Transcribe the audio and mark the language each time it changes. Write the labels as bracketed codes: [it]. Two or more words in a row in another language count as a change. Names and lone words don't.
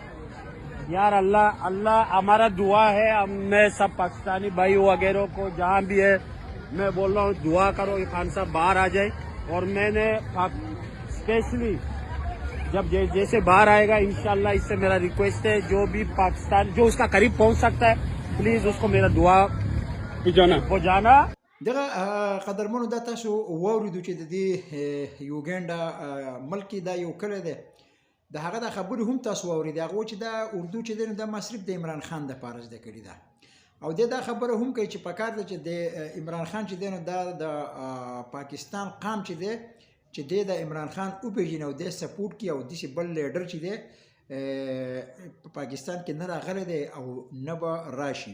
[ur] یار اللہ ہمارا دعا ہے، میں سب پاکستانی بھائی وغیرہ کو جہاں بھی ہے میں بول رہا ہوں دعا کرو یہ خان صاحب باہر آ جائے. اور میں نے اسپیشلی جب جیسے باہر آئے گا ان شاء اللہ، اس سے میرا ریکویسٹ ہے جو بھی پاکستان جو اس کا قریب پہنچ سکتا ہے پلیز اس کو میرا دعا پہنچانا. [ps] دغه قدرمنو دا تاسو واوریدو چې د دې یوګینډا ملک کې دا یو کلی دی، د هغه دا خبرې هم تاسو واورېدې. هغه وایي چې دا اردو چې دی نو دا ما صرف د عمران خان دپاره زده کړې ده، او دی دا خبره هم کوي چې پکار ده چې د عمران خان چې دی نو دا د پاکستان قام چې دی چې دی د عمران خان وپېژني او دی سپورټ کړي او داسې بل لیډر چې دی په پاکستان کې نه راغلی دی او نه به راشي.